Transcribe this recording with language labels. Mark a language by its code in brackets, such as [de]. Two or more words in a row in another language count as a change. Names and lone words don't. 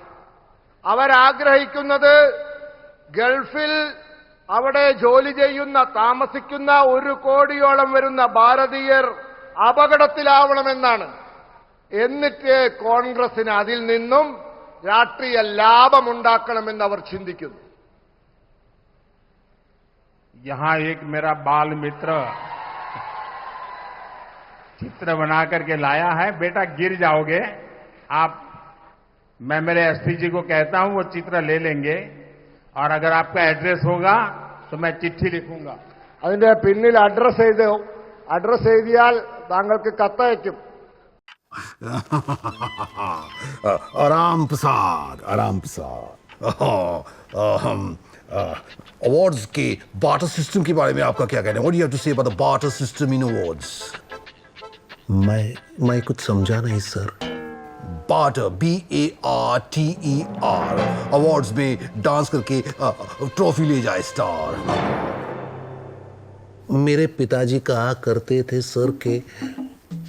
[ml] അവരാഗ്രഹിക്കുന്നത് ഗൾഫിൽ അവിടെ ജോലി ചെയ്യുന്ന, താമസിക്കുന്ന 1 കോടിയോളം വരുന്ന ഭാരതീയർ അപകടത്തിലാവണമെന്നാണ്. എന്നിട്ട് കോൺഗ്രസിന് അതിൽ നിന്നും രാഷ്ട്രീയ ലാഭമുണ്ടാക്കണമെന്ന് അവർ ചിന്തിക്കുന്നു. [hi] यहां एक मेरा बाल मित्र चित्र बना करके लाया है। बेटा गिर जाओगे आप। मैं मेरे एसपी जी को कहता हूं, वो चित्र ले लेंगे और अगर आपका एड्रेस होगा तो मैं चिट्ठी लिखूंगा. [ml] അതിന്റെ പിന്നിൽ അഡ്രസ് എഴുതിയാൽ താങ്കൾക്ക് കത്തയക്കും. [hi] आराम प्रसाद. अवार्ड्स के [en] barter system [hi] के बारे में आपका क्या कहना है? [en] What do you have to say about the barter system in awards? [hi] मैं कुछ समझा नहीं सर. [en] बार्टर, BARTER. [hi] अवार्ड्स में डांस करके ट्रॉफी ले जाए स्टार. मेरे पिताजी कहा करते थे सर के